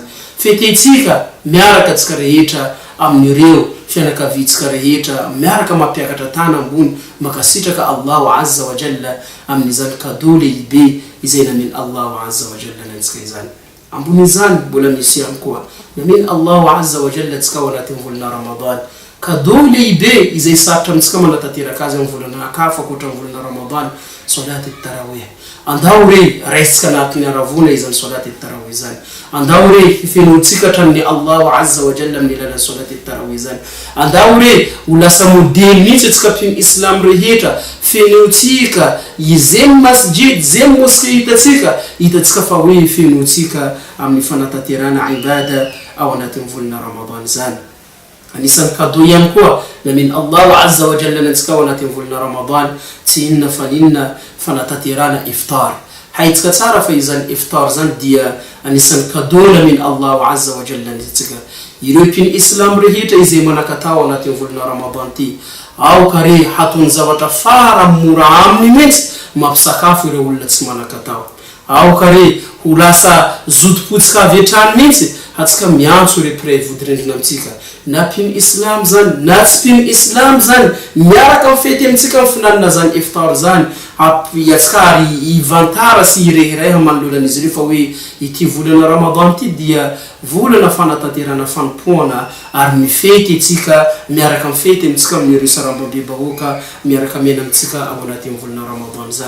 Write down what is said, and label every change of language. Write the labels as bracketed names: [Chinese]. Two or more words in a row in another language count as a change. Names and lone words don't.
[Malagasy] Fetehitsika miaraka tsika rehetra amin'ireo fianakavitsika rehetra miaraka mampiakatra tana ambony makasitraka [Arabic] الله عز وجل [Malagasy] amin'izany cadeau lehibe izay namin [Arabic] الله عز وجل [Malagasy] nantsika izany. Ambony izany mbola misy ihany koa namin [Arabic] الله عز وجل [Malagasy] tsika ao anatin'ny volana Ramadan cadeau lehibe izay sarotra amintsika manatanteraka azy amin'ny volana hakafa akoatra amin'ny volana Ramadan, [Arabic] صلاة التراويح. [Malagasy] Andao re raisitsika anatin'ny aravona izany [Arabic] صلاة التراويح [Malagasy] zany, andao re fenotsika hatramin'ny [Arabic] الله عز وجل [Malagasy] amin'ny alalan'ny [Arabic] صلاة التراويح [Malagasy] zany, andao re ho lasa modely mihitsy atsika pin islam rehetra fenotsika izay masjid zay mosquée hitatsika fa hoe fenotsika amin'ny fanatanterana ibada ao anatin'ny volana Ramadan zany. Anisan'ny cadeau ihany koa namin [Arabic] الله عز وجل [Malagasy] nantsika ao anatin'ny volana Ramadan tsy inona fa ninona fanatanterana iftar. Haitsika tsara fa izany iftar zany dia anisan'ny cadeau namin [Arabic] الله عز وجل [Malagasy] nantsika. Ireo pin islam rehetra izay manakatao anatin'ny volana Ramadan ty, ao ka re hatony zavatra fara mora aminy mihitsy mampisakafo ireo olona tsy manakatao, ao ka re ho lasa zotom-potsika avy hatrany mihitsy hatsika miantso re pray vodrendrina amitsika na pin islam zany na tsy pin islam zany miaraka mifety amitsika mifinanina zany iftar zany atsika ary ivantara sy irehireha manoloanan'izy ireo fa hoe ity volana Ramadan ty dia volana fanatanterana fanompoana ary mifety atsika miaraka mifety amitsika amin'ireo sarambabeba-bahoaka miaraka mena amitsika ao anatin'ny volana Ramadan zany.